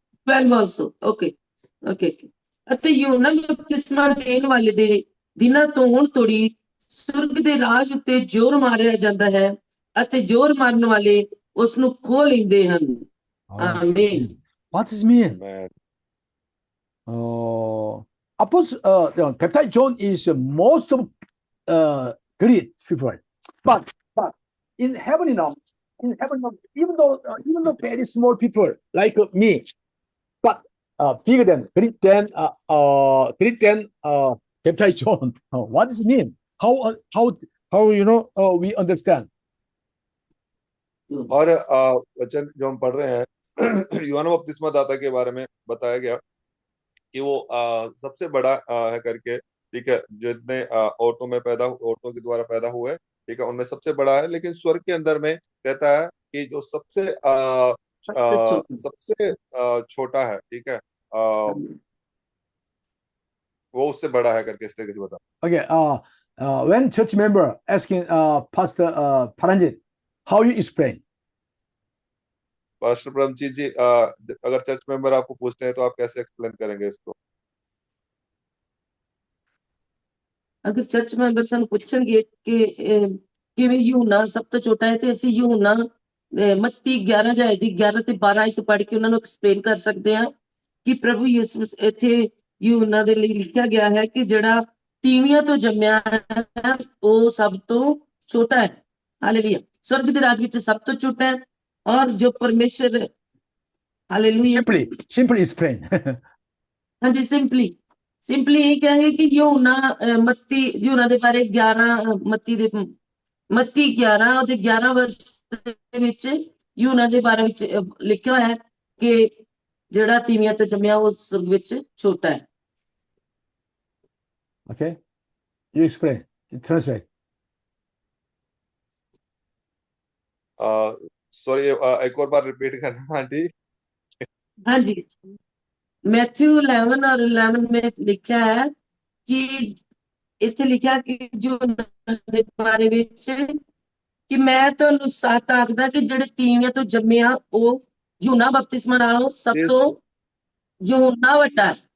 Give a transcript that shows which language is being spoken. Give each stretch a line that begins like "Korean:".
English: 12 also, okay, okay।
Punjabi: ਅਤੇ ਯੂਹੰਨਾ ਬਪਤਿਸਮਾ ਦੇਣ ਵਾਲੇ ਦੇ ਦਿਨਾਂ ਤੋਂ ਹੁਣ ਤੋੜੀ ਸੁਰਗ ਦੇ ਰਾਜ ਉੱਤੇ ਜ਼ੋਰ ਮਾਰਿਆ ਜਾਂਦਾ ਹੈ ਅਤੇ ਜ਼ੋਰ ਮਾਰਨ ਵਾਲੇ ਉਸ ਨੂੰ ਖੋਹ ਲੈਂਦੇ ਹਨ। ਆਮੀਨ।
English: What does it mean? Amen. Baptized John is most great people, but in heaven, even though very small people like me, but bigger than great than Baptized John. What does it mean? How we understand?
Hindi: और वचन जो हम पढ़ रहे हैं यूहन्ना बपतिस्मादाता के बारे में बताया गया कि वो सबसे बड़ा है करके, ठीक है, जितने औरतों के द्वारा पैदा हुए, ठीक है, उनमें सबसे बड़ा है। लेकिन स्वर्ग के अंदर में कहता है कि जो सबसे छोटा है, ठीक है, वो उससे बड़ा है करके इस तरीके से बता। Okay, when church member asking Pastor Paranjit, how you explain? Pastor Paramjit जी, अगर चर्च मेंबर आपको पूछते हैं तो आप कैसे एक्सप्लेन करेंगे इसको?
Punjabi: ਅਗਰ ਚਰਚ ਮੈਂਬਰ ਸਾਨੂੰ ਪੁੱਛਣਗੇ ਕਿ ਕਿਵੇਂ ਯੂਹੰਨਾ ਸਭ ਤੋਂ ਛੋਟਾ ਹੈ ਤੇ ਅਸੀਂ ਯੂਹੰਨਾ ਮੱਤੀ 11 ਅਧਿਆਇ ਦੀ 11 ਤੇ 12 ਆਇਤ ਪੜ੍ਹ ਕੇ ਉਹਨਾਂ ਨੂੰ ਐਕਸਪਲੇਨ ਕਰ ਸਕਦੇ ਹਾਂ ਕਿ ਪ੍ਰਭੂ ਯਿਸੂ ਇੱਥੇ ਯੂਹੰਨਾ ਦੇ ਲਈ ਲਿਖਿਆ ਗਿਆ ਹੈ ਕਿ ਜਿਹੜਾ ਤੀਵੀਆਂ ਤੋਂ ਜੰਮਿਆ ਹੈ ਉਹ ਸਭ ਤੋਂ ਛੋਟਾ ਹੈ। ਹਾਲੇਲੂਇਆ।
Hindi: स्वर्ग के राज में सब तो छोटा है और जो परमेश्वर हालेलुया।
English: Simply explain.
Hindi: हाँ जी, सिंपली यही कहेंगे कि यूहन्ना दे बारे 11 मत्ती 11 और 11 वर्ष
Punjabi: ਦੇ ਵਿੱਚ यूहन्ना ਦੇ ਬਾਰੇ ਵਿੱਚ ਲਿਖਿਆ ਹੋਇਆ ਹੈ ਕਿ ਜਿਹੜਾ ਤੀਵੀਆਂ ਤੋਂ ਜੰਮਿਆ ਉਹ ਸੁਰਗ ਵਿੱਚ ਛੋਟਾ ਹੈ।
English: Okay, you explain, translate.
Hindi: Sorry, एक और बार रिपीट करना आंटी। हाँ जी, मैथ्यू 11 और 11 में लिखा है कि इतने लिखा कि जो
Punjabi: ਦੇ ਬਾਰੇ ਵਿੱਚ ਕਿ ਮੈਂ ਤੁਹਾਨੂੰ ਸੱਚ ਆਖਦਾ ਕਿ ਜਿਹੜੇ ਤੀਵੀਆਂ ਤੋਂ ਜੰਮੇ ਆ ਉਹ ਯੂਹੰਨਾ ਬਪਤਿਸਮਾ ਨਾਲੋਂ ਸਭ ਤੋਂ ਯੂਹੰਨਾ ਵੱਡਾ ਹੈ।